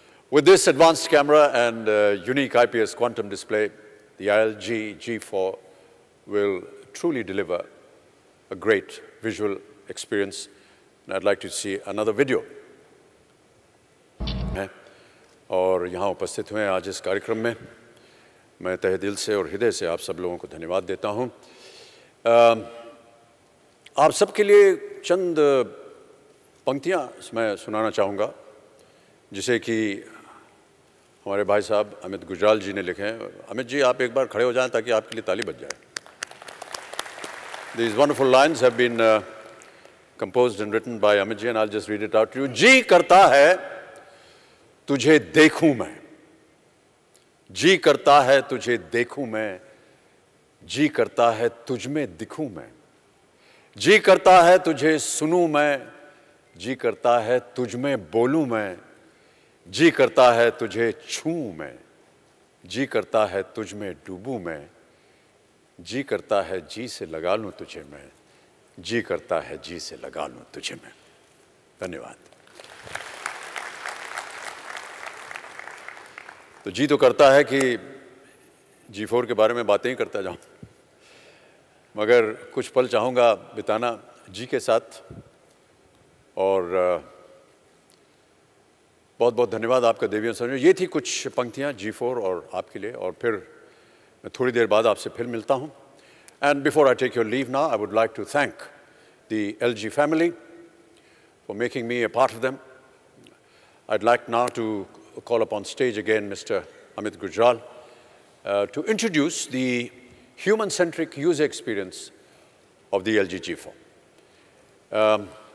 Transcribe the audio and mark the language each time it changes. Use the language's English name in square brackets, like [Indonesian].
[English] With this advanced camera and unique IPS quantum display, the LG G4 will truly deliver a great visual experience. And I'd like to see another video. [Hindi] और यहाँ उपस्थित हुए आज इस कार्यक्रम में मैं तहे दिल से और हृदय से आप सब लोगों को धन्यवाद देता हूँ। आप सबके लिए चंद पंक्तियाँ मैं सुनाना चाहूँगा जिसे कि हमारे भाई साहब अमित गुजराल जी ने लिखे हैं। अमित जी, आप एक बार खड़े हो जाएं ताकि आपके लिए ताली बज जाए। [English] These wonderful lines have been composed and written by Amit ji, and I'll just read it out to you. [Hindi] जी करता है तुझे देखूं मैं, जी करता है तुझे देखूं मैं, जी करता है तुझ में दिखूं मैं, जी करता है तुझे सुनूं मैं, जी करता है तुझ में बोलूं मैं, जी करता है तुझे छूऊं मैं, जी करता है तुझ में डूबूं मैं, जी करता है जी से लगा लूं तुझे मैं, जी करता है जी से लगा लूं तुझे मैं। धन्यवाद। तो जी तो करता है कि G4 के बारे में बातें ही करता जाऊं, मगर कुछ पल चाहूँगा बिताना जी के साथ। और बहुत बहुत धन्यवाद आपका देवियों समझो। ये थी कुछ पंक्तियाँ G4 और आपके लिए, और फिर मैं थोड़ी देर बाद आपसे फिर मिलता हूँ। [English] And before I take your leave now, I would like to thank the LG family for making me a part of them. I'd like now to call upon stage again Mr. Amit Gujral to introduce the human-centric user experience of the LG G4.